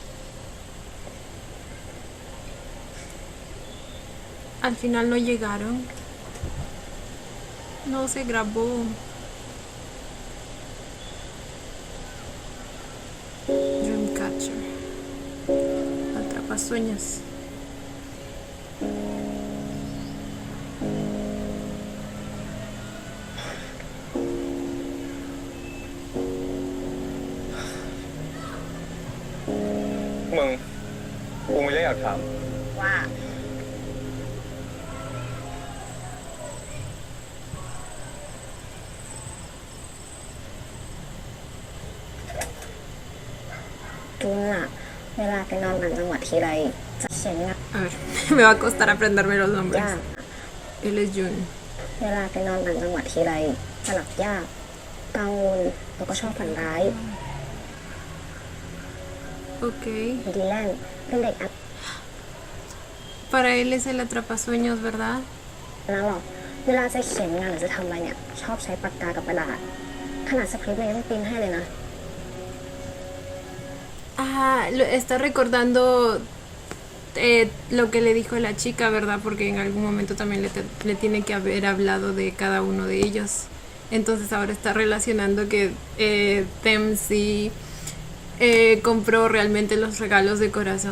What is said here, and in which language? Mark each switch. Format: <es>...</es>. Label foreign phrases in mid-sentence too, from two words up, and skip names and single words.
<es>Al final no llegaron. No se grabó. Dreamcatcher. Atrapasueños.</es> <th>มึงกูไม่ได้อยากถาม ว่า จุนอะเวลาไปนอนต่างจังหวัดทีไรจะเขียนงาน</th> <es>A ver, me va a costar aprenderme los</es> <th>ยา</th> <es>nombres.</es> <th>ก</th> <es>Él es Jun.</es> <th>เวลาไปนอนต่างจังหวัดทีไรจะหลับยากกังวลแล้วก็ชอบฝันร้าย</th> <es>Ok.</es> <th>ดีแลนเป็นเด็กอัน</th> <es>Para él es el atrapasueños, ¿verdad?</es> <th>นั้นหรอกเวลาจะเขียนงานหรือจะทำอะไรเนี่ย ชอบใช้ปากกากับกระดาษ ขนาดสคริปต์ยังต้องปริ้นให้เลยนะ</th> <es>Ah, está recordando lo que le dijo la chica, ¿verdad? Porque en algún momento también le tiene que haber hablado de cada uno de ellos. Entonces ahora está relacionando que Tem sí compró realmente los regalos de corazón.</es>